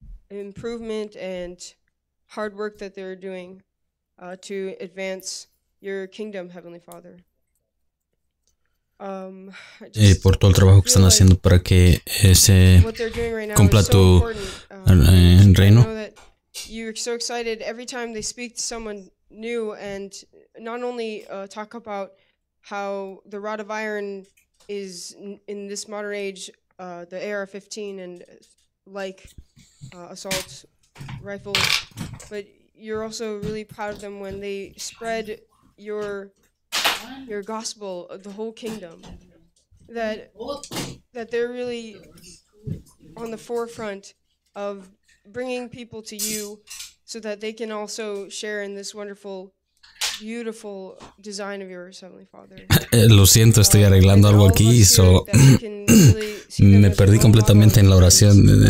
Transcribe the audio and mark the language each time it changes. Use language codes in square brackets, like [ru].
[en] Improvement and hard work that they're doing to advance your kingdom, Heavenly Father. [es] Por todo el trabajo que están haciendo para que se cumpla tu reino. [en] You're so excited every time they speak to someone new, and not only talk about how the rod of iron is in this modern age, the AR-15 and like assault rifles, but you're also really proud of them when they spread your gospel of the whole kingdom, that they're really on the forefront of bringing people to you so that they can also share in this wonderful, beautiful design of yours, Heavenly Father. [es] Lo siento, estoy arreglando algo aquí, so Me perdí completamente en la oración.